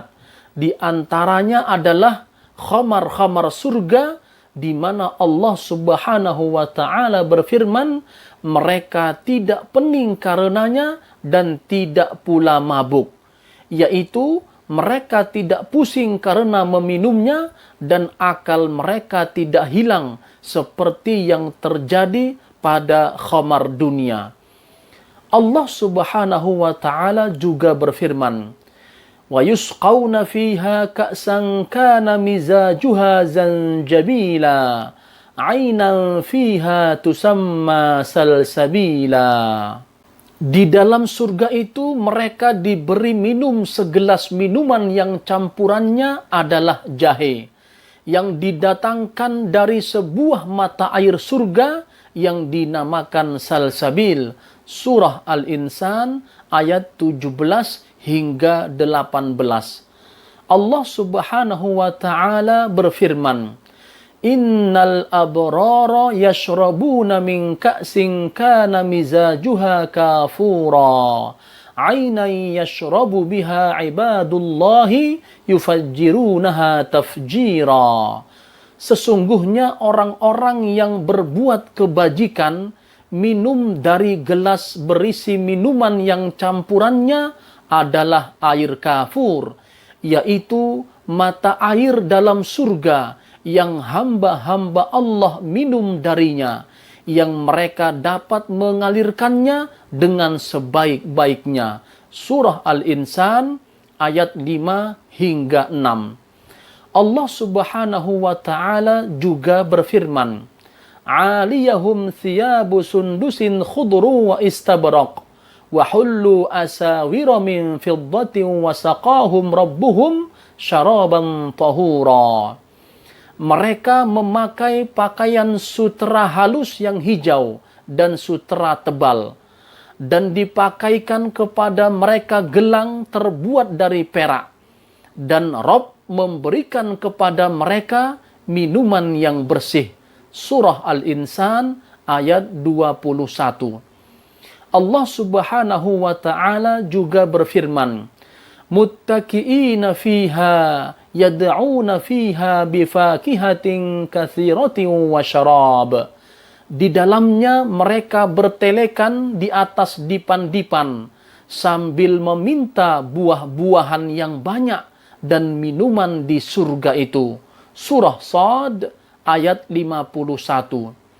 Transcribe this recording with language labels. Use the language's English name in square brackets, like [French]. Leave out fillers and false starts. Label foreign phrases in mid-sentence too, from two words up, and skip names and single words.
[Indonesian] Di antaranya adalah khamar-khamar surga, di mana Allah [Arabic] سبحانه وتعالى [Indonesian] berfirman, mereka tidak pening karenanya dan tidak pula mabuk, yaitu mereka tidak pusing karena meminumnya dan akal mereka tidak hilang seperti yang terjadi pada khamar dunia. Allah [Arabic] سبحانه وتعالى [Indonesian] juga berfirman, [Arabic] "ويسقون فيها كأسا كان مزاجها زنجبيلا عينا فيها تسمى سلسبيلا." [Indonesian] Di dalam surga itu mereka diberi minum segelas minuman yang campurannya adalah jahe, yang didatangkan dari sebuah mata air surga yang dinamakan salsabil. Surah Al-Insan ayat 17 hingga 18. [Arabic] Allah سبحانه وتعالى berfirman, "إن الأبرار يشربون من كأس كان مزاجها كافورا عينا يشرب بها عباد الله يفجرونها تفجيرا." [Indonesian] Sesungguhnya orang-orang yang berbuat kebajikan minum dari gelas berisi minuman yang campurannya adalah air kafur, yaitu mata air dalam surga yang hamba-hamba Allah minum darinya, yang mereka dapat mengalirkannya dengan sebaik-baiknya. Surah Al-Insan ayat 5 hingga 6. Allah [Arabic] سبحانه وتعالى [Indonesian] juga berfirman, [Arabic] "عاليهم ثياب سندس خضر وإستبرق وحلوا أساور من فضة وسقاهم ربهم شرابا طهورا." [Indonesian] Mereka memakai pakaian sutera halus yang hijau dan sutera tebal, dan dipakaikan kepada mereka gelang terbuat dari perak, dan Rabb memberikan kepada mereka minuman yang bersih. Surah Al-Insan ayat 21. Allah [Arabic] سبحانه وتعالى [Indonesian] juga berfirman, [Arabic] متكئين فيها يدعون فيها بفاكهة كثيرة وشراب. [Indonesian] Di dalamnya mereka bertelekan di atas dipan-dipan sambil meminta buah-buahan yang banyak dan minuman di surga itu. Surah Shad ayat 51.